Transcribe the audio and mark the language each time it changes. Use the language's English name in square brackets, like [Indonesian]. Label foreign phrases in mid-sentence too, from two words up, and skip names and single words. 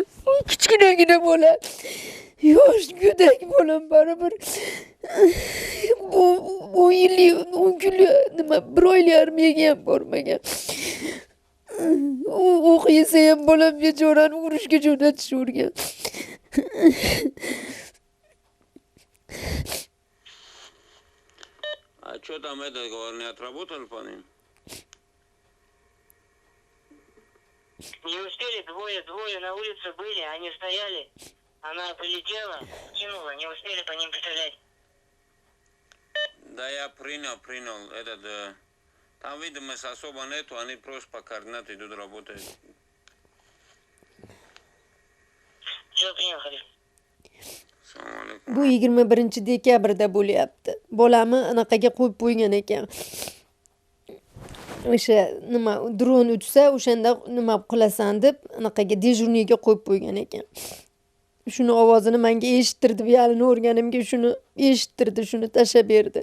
[Uzbek] Kichkinagina bola. Yosh go'dak bolam baribir. Bu 10 yillik, 10 kunlik nima 1 oylik armiyaga ham bormagan. O'qiysa ham bolam bechorani urushga jo'natishgan. [Russian] А что там это, говорю, не отработали по ним? Не успели, двое на улице были, они стояли. Она прилетела, кинула, не успели по ним пострелять. Да я принял. Там видимость особо нету, они просто по координатам идут работать. Все, принял, [Uzbek] Xalif. Assalomu alaykum. Bu 21 dekabrda bo'lyapti. Bolamni anaqaga qo'yib qo'ygan ekan. O'sha nima dron uchsa, o'shanda nima qilasan deb anaqaga dejurniga qo'yib qo'ygan ekan. Shuni ovozini menga eshittirdi, yalini o'rganimga shuni eshittirdi, shuni tashlab berdi.